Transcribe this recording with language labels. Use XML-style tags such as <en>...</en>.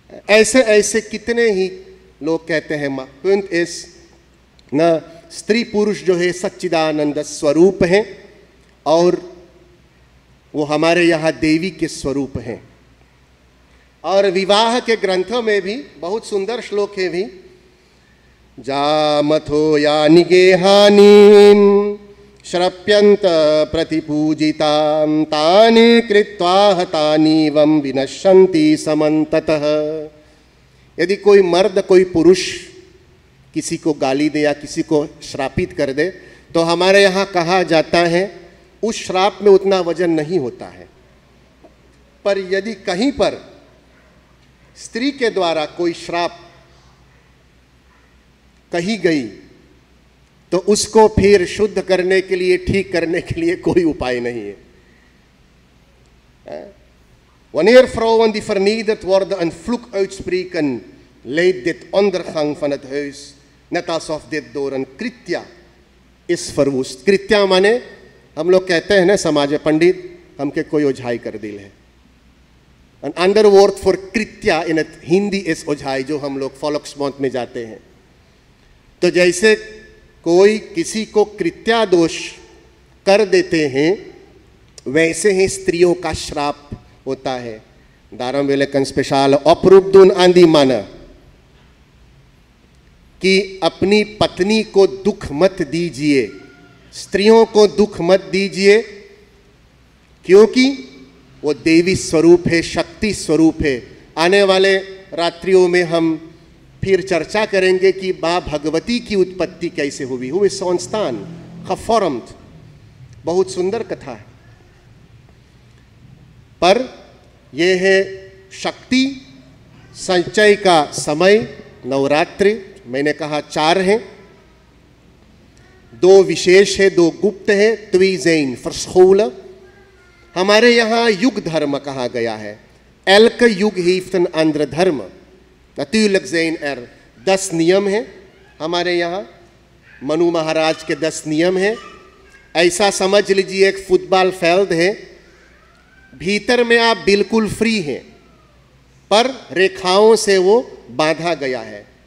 <hi>ऐसे कितने ही लोग कहते हैं. पुंत इस न स्त्री पुरुष जो है सच्चिदानंद स्वरूप हैं और वो हमारे यहाँ देवी के स्वरूप हैं. और विवाह के ग्रंथों में भी बहुत सुंदर श्लोक है भी.</hi> <sa>जामथो यानि गेहानि श्रप्यंत प्रतिपूजितां तानि कृत्वा हतानि वं विनश्यन्ति समन्ततः.</sa> <hi>यदि कोई मर्द, कोई पुरुष किसी को गाली दे या किसी को श्रापित कर दे, तो हमारे यहाँ कहा जाता है उस श्राप में उतना वजन नहीं होता है. पर यदि कहीं पर स्त्री के द्वारा कोई श्राप कही गई, तो उसको फिर शुद्ध करने के लिए, ठीक करने के लिए कोई उपाय नहीं है.</hi> <nl>Wanneer vrouwen die vernederd worden een vloek uitspreken, leidt dit ondergang van het huis, net alsof dit door een kritya is verwoest.</nl> <hi>Kritya माने, हम लोग कहते हैं ना समाज में, पंडित हमके कोई ओझाई कर दिल है.</hi> <nl>Een ander woord voor kritya in het हिंदी is ओझाई,</nl> <hi>जो हम लोग</hi> <nl>volksmond में जाते हैं.</nl> <hi>तो जैसे कोई किसी को कृत्या दोष कर देते हैं, वैसे ही स्त्रियों का श्राप होता है.</hi> <nl>Daarom wil ik een speciale oproep doen aan die mannen</nl> <hi>कि अपनी पत्नी को दुख मत दीजिए, स्त्रियों को दुख मत दीजिए, क्योंकि वो देवी स्वरूप है, शक्ति स्वरूप है. आने वाले रात्रियों में हम फिर चर्चा करेंगे कि माँ भगवती की उत्पत्ति कैसे हुई.</hi> <nl>Hoe is ze ontstaan, gevormd.</nl> <hi>बहुत सुंदर कथा है. पर यह है शक्ति संचय का समय नवरात्रि। मैंने कहा 4 हैं, 2 विशेष है, 2 गुप्त है। त्विजैन verscholen हमारे यहाँ युग धर्म कहा गया है।</hi> <nl>Elke युग heeft een ander धर्म। Natuurlijk zijn</nl> <hi>10 नियम हैं हमारे यहाँ, मनु महाराज के 10 नियम हैं। ऐसा समझ लीजिए एक फुटबॉल फील्ड है, भीतर में आप बिल्कुल फ्री हैं, पर रेखाओं से वो बांधा गया है।</hi>